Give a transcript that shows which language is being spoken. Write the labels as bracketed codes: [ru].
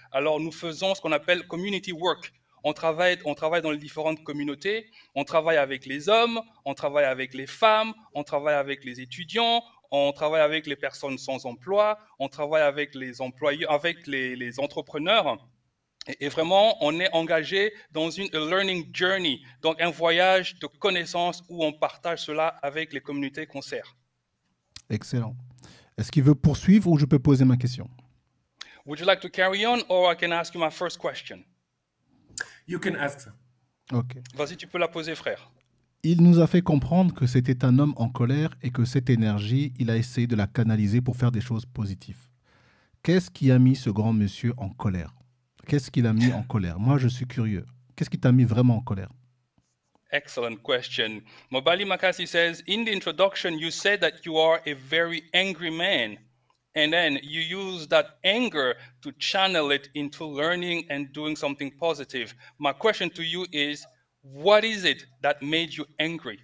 [fr] Alors nous faisons ce qu'on appelle [en] community work. [fr] On travaille dans les différentes communautés, on travaille avec les hommes, on travaille avec les femmes, on travaille avec les étudiants, on travaille avec les personnes sans emploi, on travaille avec les employeurs, avec les entrepreneurs. Et vraiment, on est engagé dans une [en] learning journey, [fr] donc un voyage de connaissances où on partage cela avec les communautés qu'on sert. Excellent. Est-ce qu'il veut poursuivre ou je peux poser ma question? [en] Would you like to carry on or I can ask you my first question? You can ask her. Ok. [fr] Vas-y, tu peux la poser, frère. Il nous a fait comprendre que c'était un homme en colère et que cette énergie, il a essayé de la canaliser pour faire des choses positives. Qu'est-ce qui a mis ce grand monsieur en colère? Qu'est-ce qu'il a mis en colère? Moi, je suis curieux. Qu'est-ce qui t'a mis vraiment en colère? [en] Excellent question. Mobali Makasi says, in the introduction, you said that you are a very angry man. And then you use that anger to channel it into learning and doing something positive. My question to you is, what is it that made you angry?